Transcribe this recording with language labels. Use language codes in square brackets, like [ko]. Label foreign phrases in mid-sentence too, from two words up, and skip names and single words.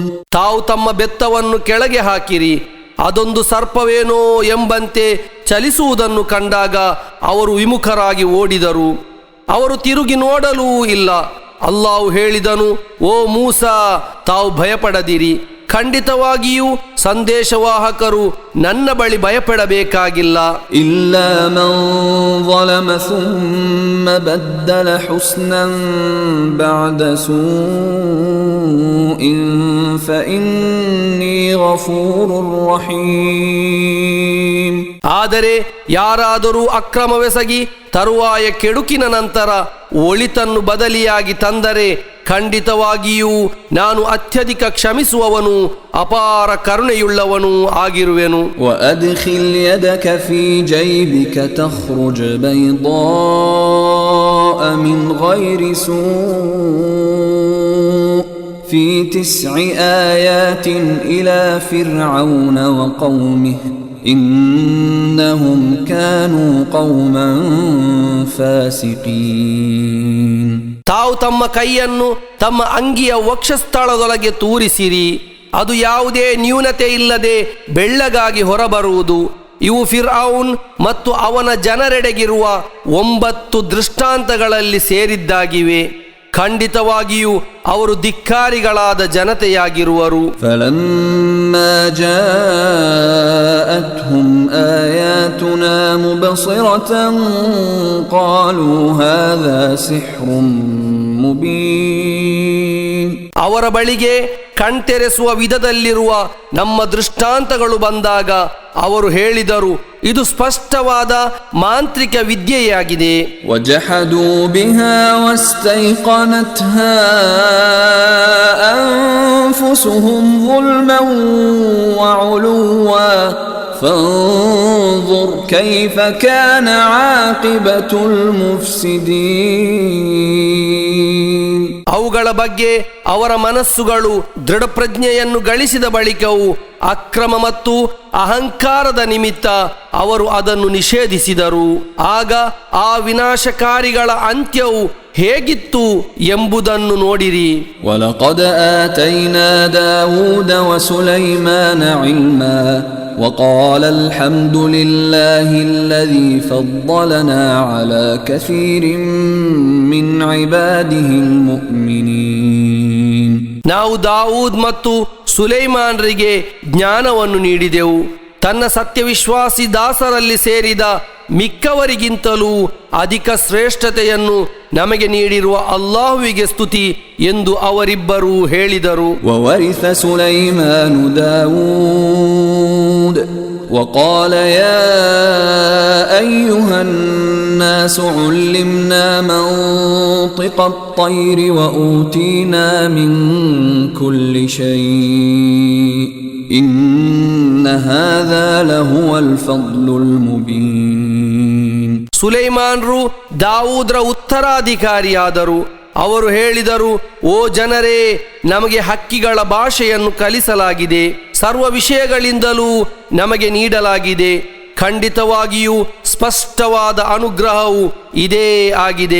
[kn] ತಾವು ತಮ್ಮ ಬೆತ್ತವನ್ನು ಕೆಳಗೆ ಹಾಕಿರಿ, ಅದೊಂದು ಸರ್ಪವೇನೋ ಎಂಬಂತೆ ಚಲಿಸುವುದನ್ನು ಕಂಡಾಗ ಅವರು ವಿಮುಖರಾಗಿ ಓಡಿದರು, ಅವರು ತಿರುಗಿ ನೋಡಲೂ ಇಲ್ಲ. ಅಲ್ಲಾಹು ಹೇಳಿದನು, ಓ ಮೂಸಾ, ತಾವು ಭಯಪಡದಿರಿ, ಖಂಡಿತವಾಗಿಯೂ ಸಂದೇಶವಾಹಕರು ನನ್ನ ಬಳಿ ಭಯಪಡಬೇಕಾಗಿಲ್ಲ. [ar] إلا من ظلم ثم بدل حسنا بعد سوء فإني غفور رحيم. [kn] ಆದರೆ ಯಾರಾದರೂ ಅಕ್ರಮವೆಸಗಿ ತರುವಾಯ ಕೆಡುಕಿನ ನಂತರ ಒಳಿತನ್ನು ಬದಲಿಯಾಗಿ ತಂದರೆ ಖಂಡಿತವಾಗಿಯೂ ನಾನು ಅತ್ಯಧಿಕ ಕ್ಷಮಿಸುವವನು, ಅಪಾರ ಕರುಣೆಯುಳ್ಳವನು ಆಗಿರುವೆನು. [ar] وأدخل يدك في جيبك تخرج بيضاء من غير ಸೂء في 9 آيات إلى فرعون وقومه إنهم كانوا قوما فاسقين. [kn] ತಾವು ತಮ್ಮ ಕೈಯನ್ನು ತಮ್ಮ ಅಂಗಿಯ ವಕ್ಷಸ್ಥಳದೊಳಗೆ ತೂರಿಸಿರಿ, ಅದು ಯಾವುದೇ ನ್ಯೂನತೆ ಇಲ್ಲದೆ ಬೆಳ್ಳಗಾಗಿ ಹೊರಬರುವುದು. ಇವು ಫಿರ್ಔನ್ ಮತ್ತು ಅವನ ಜನರೆಡೆಗಿರುವ 9 ದೃಷ್ಟಾಂತಗಳಲ್ಲಿ ಸೇರಿದ್ದಾಗಿವೆ. ಖಂಡಿತವಾಗಿಯೂ ಅವರು ಧಿಕ್ಕಾರಿಗಳಾದ ಜನತೆಯಾಗಿರುವರು. [ar] فلما جاءتهم آياتنا مبصرة قالوا هذا سحر مبين. [kn] ಅವರ ಬಳಿಗೆ ಕಣ್ತೆರೆಸುವ ವಿಧದಲ್ಲಿರುವ ನಮ್ಮ ದೃಷ್ಟಾಂತಗಳು ಬಂದಾಗ ಅವರು ಹೇಳಿದರು, ಇದು ಸ್ಪಷ್ಟವಾದ ಮಾಂತ್ರಿಕ ವಿದ್ಯೆಯಾಗಿದೆ. [ar] وجحدوا بها واستيقنتها أنفسهم ظلما وعلوا فانظر كيف كان عاقبة المفسدين. [kn] ಅವುಗಳ ಬಗ್ಗೆ ಅವರ ಮನಸ್ಸುಗಳು ದೃಢಪ್ರಜ್ಞೆಯನ್ನು ಗಳಿಸಿದ ಬಳಿಕವೂ ಅಕ್ರಮ ಮತ್ತು ಅಹಂಕಾರದ ನಿಮಿತ್ತ ಅವರು ಅದನ್ನು ನಿಷೇಧಿಸಿದರು. ಆಗ ಆ ವಿನಾಶಕಾರಿಗಳ ಅಂತ್ಯವು ಹೇಗಿತ್ತು ಎಂಬುದನ್ನು ನೋಡಿರಿ. [ar] وَلَقَدْ آتَيْنَا دَاوُودَ وَسُلَيْمَانَ عِلْمًا وَقَالَ الْحَمْدُ لِلَّهِ الَّذِي فَضَّلَنَا عَلَى كَثِيرٍ مِّنْ عِبَادِهِ الْمُؤْمِنِينَ. [kn] ನಾವು ದಾವೂದ್ ಮತ್ತು ಸುಲೈಮಾನರಿಗೆ ಜ್ಞಾನವನ್ನು ನೀಡಿದೆವು. ತನ್ನ ಸತ್ಯವಿಶ್ವಾಸಿ ದಾಸರಲ್ಲಿ ಸೇರಿದ ಮಿಕ್ಕವರಿಗಿಂತಲೂ ಅಧಿಕ ಶ್ರೇಷ್ಠತೆಯನ್ನು ನಮಗೆ ನೀಡಿರುವ ಅಲ್ಲಾಹುವಿಗೆ ಸ್ತುತಿ ಎಂದು ಅವರಿಬ್ಬರೂ ಹೇಳಿದರು. [ar] وَوَرِثَ سُلَيْمَانُ دَاوُودَ وَقَالَ يَا أَيُّهَا النَّاسُ عُلِّمْنَا مَنطِقَ الطَّيْرِ وَأُوتِينَا مِنْ كُلِّ شَيْءٍ إِنَّ هَذَا لَهُوَ الْفَضْلُ الْمُبِينُ. [kn] ಸುಲೈಮಾನರು ದಾವೂದ್ರ ಉತ್ತರಾಧಿಕಾರಿಯಾದರು. ಅವರು ಹೇಳಿದರು, ಓ ಜನರೇ, ನಮಗೆ ಹಕ್ಕಿಗಳ ಭಾಷೆಯನ್ನು ಕಲಿಸಲಾಗಿದೆ, ಸರ್ವ ವಿಷಯಗಳಿಂದಲೂ ನಮಗೆ ನೀಡಲಾಗಿದೆ. ಖಂಡಿತವಾಗಿಯೂ ಸ್ಪಷ್ಟವಾದ ಅನುಗ್ರಹವು ಇದೇ ಆಗಿದೆ.